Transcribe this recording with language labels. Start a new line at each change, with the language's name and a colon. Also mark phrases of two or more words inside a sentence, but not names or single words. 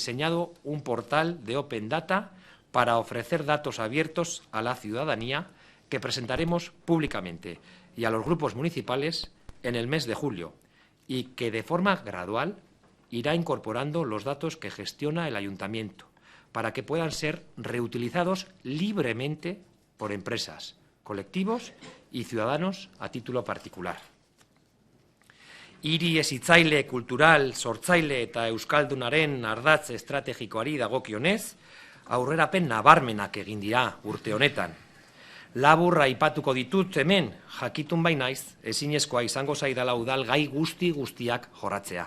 Spanish: diseñado un portal de
English: Open Data
Spanish: para ofrecer datos abiertos a la ciudadanía que presentaremos públicamente y a los grupos municipales en el mes de julio y que de forma gradual irá incorporando los datos que gestiona el Ayuntamiento para que puedan ser reutilizados libremente por empresas, colectivos y ciudadanos a título particular.
Basque: Hiri hezitzaile, kultural, sortzaile eta euskaldunaren ardatz estrategikoari dagokionez, aurrerapen nabarmenak egin dira urte honetan. Labur aipatuko ditut hemen, jakitun bai naiz, ezinezkoa izango zaidala udal gai guztiak jorratzea.